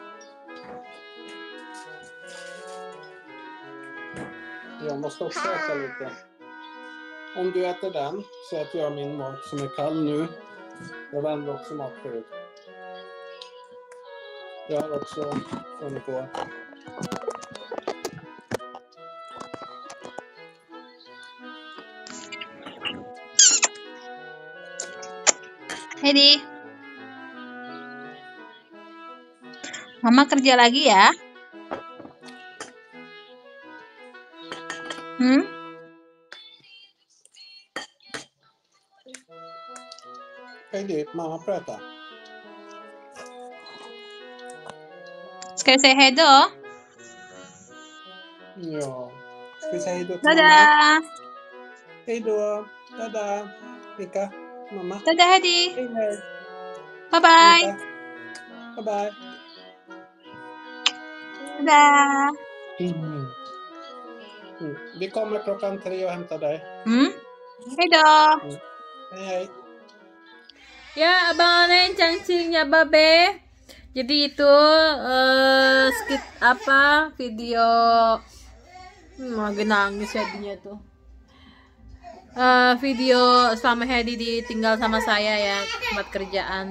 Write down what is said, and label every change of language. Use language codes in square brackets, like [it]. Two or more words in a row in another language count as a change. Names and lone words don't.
[sv] Jag måste också äta lite. Om du äter den så äter jag min mat som är kall nu. Jag värmde också mat förut. Jag har också funnit på. Hedi. [id] Mama kerja lagi ya. [sv] Hej du, mamma pratar. Ska vi säga hej då? Ja. Ska vi säga hej då till mamma? [id] Dadah. [sv] Hej då. Dadah. Mika, mamma. [id] Dadah Hedi. [sv] Hej hej. [en] Bye bye. Mika. Bye bye. [id] Dadah. [sv] Vi kommer 3:00 och hämtar dig. Hej då. Hej hej. [id] Ya, Abang Nen cangcingnya Babe. Jadi itu skit video lagi nangis jadinya tuh. video selama Hedi ditinggal sama saya ya, buat kerjaan.